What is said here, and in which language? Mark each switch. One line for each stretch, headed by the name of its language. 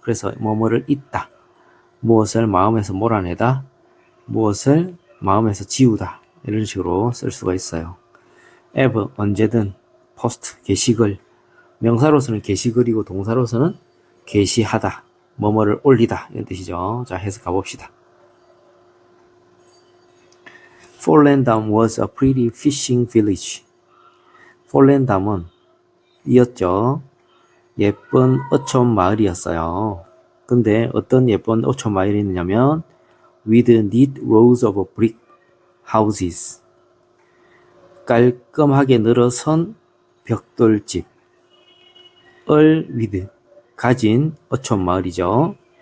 Korean: 그래서 뭐뭐를 잇다, 무엇을 마음에서 몰아내다, 무엇을 마음에서 지우다 이런 식으로 쓸 수가 있어요. ever 언제든, post 게시글 명사로서는 게시글이고 동사로서는 게시하다, 뭐뭐를 올리다 이런 뜻이죠. 자, 해석해 봅시다.
English: Follandam was a pretty fishing village.
Korean: 폴랜담은 이었죠. 예쁜 어촌 마을이었어요. 근데 어떤 예쁜 어촌 마을이 있느냐면 with neat rows of brick houses 깔끔하게 늘어선 벽돌집 with 가진 어촌 마을이죠.